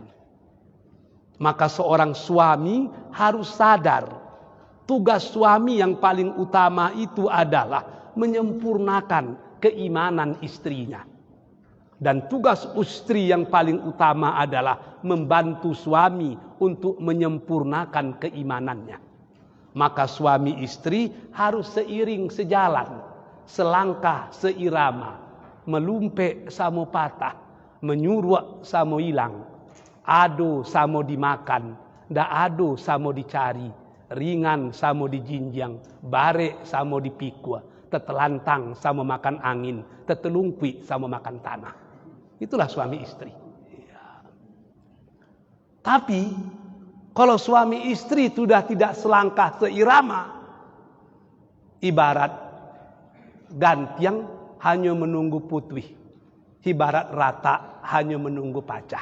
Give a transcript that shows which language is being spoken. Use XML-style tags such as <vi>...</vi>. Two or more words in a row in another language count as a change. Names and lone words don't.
<id>Maka seorang suami harus sadar, tugas suami yang paling utama itu adalah menyempurnakan keimanan istrinya. Dan tugas istri yang paling utama adalah membantu suami untuk menyempurnakan keimanannya. Maka suami istri harus seiring sejalan, selangkah seirama,</id> <min>melumpe samo patah, menyuruh samo hilang, ado samo dimakan, Ndak ado samo dicari, ringan samo dijinjang, bare samo dipikua, tetelantang sama makan angin, tetelungkui sama makan tanah.</min> <id>Itulah suami istri. Ya. Tapi kalau suami istri sudah tidak selangkah seirama,</id> <min>ibarat gantiang hanya menunggu putih, ibarat rata hanya menunggu pacah.</min>